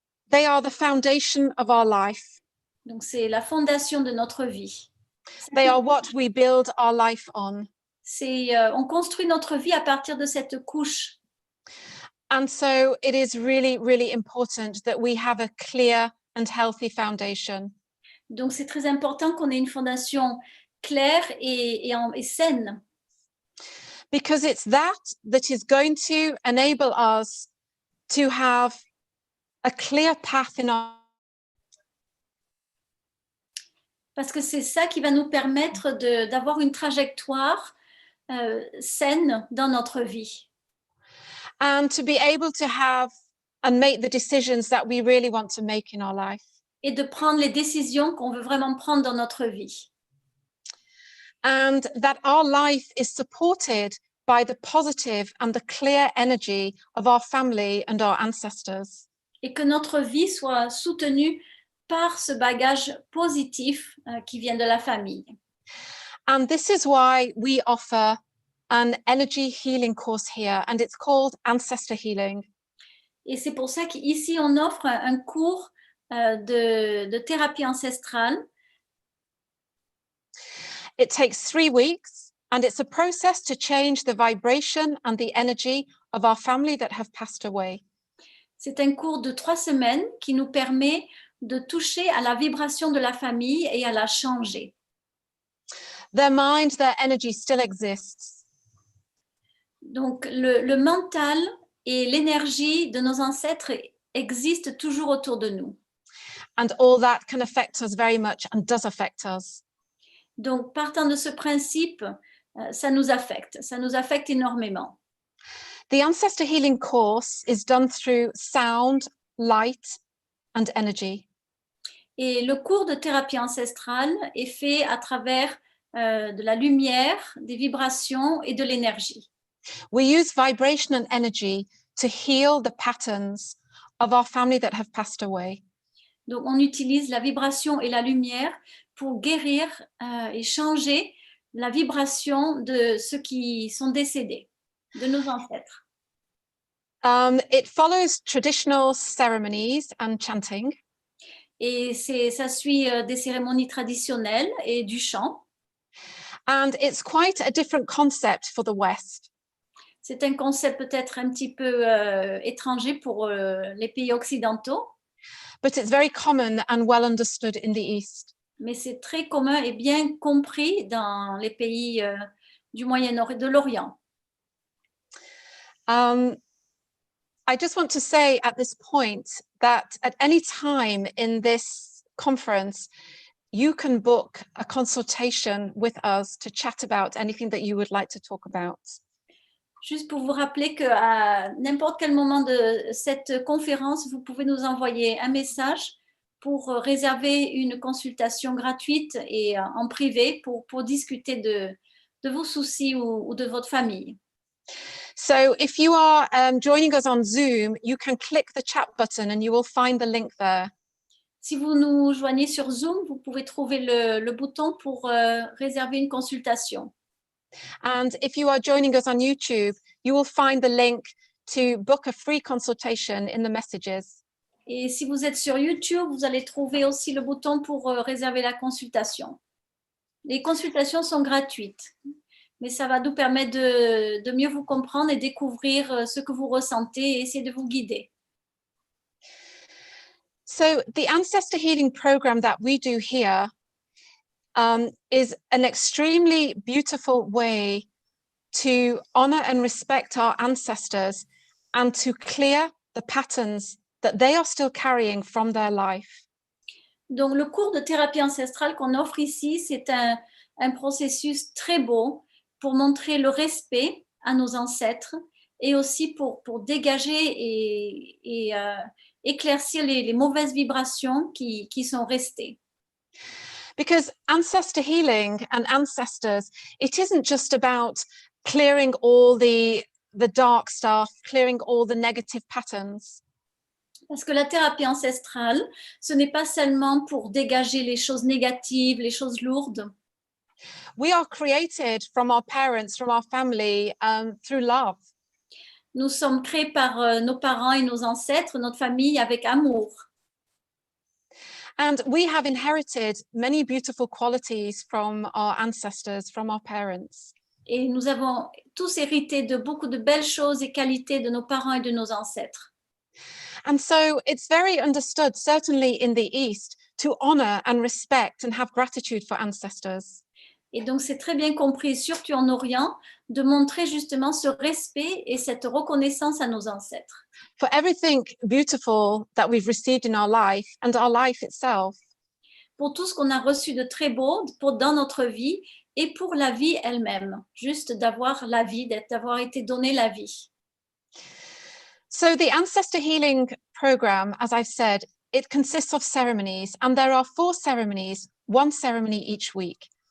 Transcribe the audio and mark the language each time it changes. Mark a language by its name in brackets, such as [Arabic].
[English] They are the foundation of our life. [French] Donc, c'est la fondation de notre vie. [English] They are what we build our life on. [French] On construit notre vie à partir de cette couche. [English] And so it is really, really important that we have a clear and healthy foundation. [French] Donc, c'est très important qu'on ait une fondation claire et saine. [English] Because it's that is going to enable us to have a clear path in our [French] Parce que c'est ça qui va nous permettre d'avoir une trajectoire saine dans notre vie. [English] and to be able to have and make the decisions that we really want to make in our life. [French] Et de prendre les décisions qu'on veut vraiment prendre dans notre vie. [English] And that our life is supported by the positive and the clear energy of our family and our ancestors. [French] Et que notre vie soit soutenue par ce bagage positif qui vient de la famille. [English] And this is why we offer an energy healing course here, and it's called Ancestor Healing. [French] Et c'est pour ça qu'ici, on offre un cours de thérapie ancestrale. [English] It takes 3 weeks, and it's a process to change the vibration and the energy of our family that have passed away. [French] C'est un cours de 3 semaines qui nous permet de toucher à la vibration de la famille et à la changer. [English] Their mind, their energy still exists. [French] Donc, le mental et l'énergie de nos ancêtres existent toujours autour de nous. [English] And all that can affect us very much and does affect us. [French] Donc, partant de ce principe, ça nous affecte énormément. [English] The Ancestor Healing course is done through sound, light, and energy. [French] Et le cours de thérapie ancestrale est fait à travers de la lumière, des vibrations et de l'énergie. [English] We use vibration and energy to heal the patterns of our family that have passed away. [French] Donc, on utilise la vibration et la lumière pour guérir et changer la vibration de ceux qui sont décédés, de nos ancêtres. [English] It follows traditional ceremonies and chanting. [French] Et ça suit des cérémonies traditionnelles et du chant. [English] And it's quite a different concept for the West. [French] C'est un concept peut-être un petit peu étranger pour les pays occidentaux. [English] But it's very common and well understood in the East. [French] Mais c'est très commun et bien compris dans les pays du Moyen-Orient, de l'Orient. [English] I just want to say at this point that at any time in this conference, you can book a consultation with us to chat about anything that you would like to talk about. [French] Juste pour vous rappeler qu'à n'importe quel moment de cette conférence, vous pouvez nous envoyer un message pour réserver une consultation gratuite et en privé pour discuter de vos soucis ou de votre famille. [English] So if you are joining us on Zoom, you can click the chat button and you will find the link there. [French] Si vous nous joignez sur Zoom, vous pouvez trouver le bouton pour réserver une consultation. [English] And if you are joining us on YouTube, you will find the link to book a free consultation in the messages. [French] Et si vous êtes sur YouTube, vous allez trouver aussi le bouton pour réserver la consultation. Les consultations sont gratuites, mais ça va nous permettre de mieux vous comprendre et découvrir ce que vous ressentez et essayer de vous guider. [English] So the Ancestor Healing program that we do here is an extremely beautiful way to honor and respect our ancestors and to clear the patterns that they are still carrying from their life. [French] Donc, le cours de thérapie ancestrale qu'on offre ici, c'est un processus très beau pour montrer le respect à nos ancêtres et aussi pour dégager et éclaircir les mauvaises vibrations qui sont restées. [English] Because ancestor healing and ancestors, it isn't just about clearing all the dark stuff, clearing all the negative patterns. [French] Parce que la thérapie ancestrale, ce n'est pas seulement pour dégager les choses négatives, les choses lourdes. [English] We are created from our parents, from our family, through love. [French] Nous sommes créés par nos parents et nos ancêtres, notre famille, avec amour. [English] And we have inherited many beautiful qualities from our ancestors, from our parents. [French] Et nous avons tous hérité de beaucoup de belles choses et qualités de nos parents et de nos ancêtres. [English] And so it's very understood, certainly in the East, to honor and respect and have gratitude for ancestors. [French] Et donc, c'est très bien compris, surtout en Orient, de montrer justement ce respect et cette reconnaissance à nos ancêtres. [English] For everything beautiful that we've received in our life and our life itself. [French] Pour tout ce qu'on a reçu de très beau dans notre vie et pour la vie elle-même, juste d'avoir la vie, d'avoir été donné la vie. [English] So the ancestor healing program, as I've said, it consists of ceremonies, and there are 4 ceremonies, 1 ceremony each week.